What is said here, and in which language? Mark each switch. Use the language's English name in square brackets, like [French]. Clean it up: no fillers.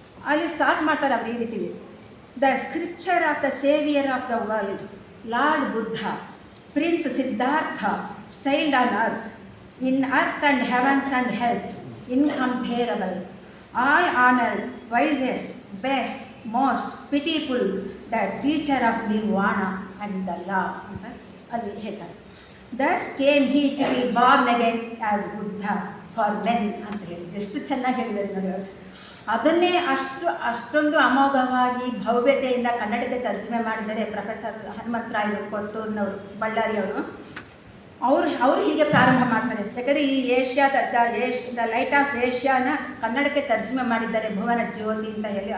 [Kannada] ಅಲ್ಲಿ ಸ್ಟಾರ್ಟ್ ಮಾಡ್ತಾರೆ ಅವರು ಈ ರೀತಿ: [English] the scripture of the saviour of the world, lord Buddha, prince Siddhartha, styled on earth, in earth and heavens and hells, incomparable, all honored, wisest, best, most pitiful, the teacher of nirvana and the law [Kannada] ಅಂತ ಅಲ್ಲಿ ಹೇಳ್ತಾರೆ. [English] Thus came he to be born again as Buddha for men [Kannada] ಅಂತ ಹೇಳಿ ಎಷ್ಟು ಚೆನ್ನಾಗಿ ಹೇಳಿದ್ದಾರೆ ನೋಡಿ ಅವರು. ಅದನ್ನೇ ಅಷ್ಟೊಂದು ಅಮೋಘವಾಗಿ ಭವ್ಯತೆಯಿಂದ ಕನ್ನಡಕ್ಕೆ ತರ್ಜುಮೆ ಮಾಡಿದ್ದಾರೆ ಪ್ರೊಫೆಸರ್ ಹನುಮಂತರಾಯ್ ಕೊಟ್ಟೂರಿನವರು, ಬಳ್ಳಾರಿಯವರು. ಅವರು ಹೀಗೆ ಪ್ರಾರಂಭ ಮಾಡ್ತಾರೆ. ಯಾಕಂದರೆ ಈ ದ ಲೈಟ್ ಆಫ್ ಏಷ್ಯಾನ ಕನ್ನಡಕ್ಕೆ ತರ್ಜುಮೆ ಮಾಡಿದ್ದಾರೆ ಭುವನ ಜ್ಯೋತಿ ಅಂತ ಹೇಳಿ.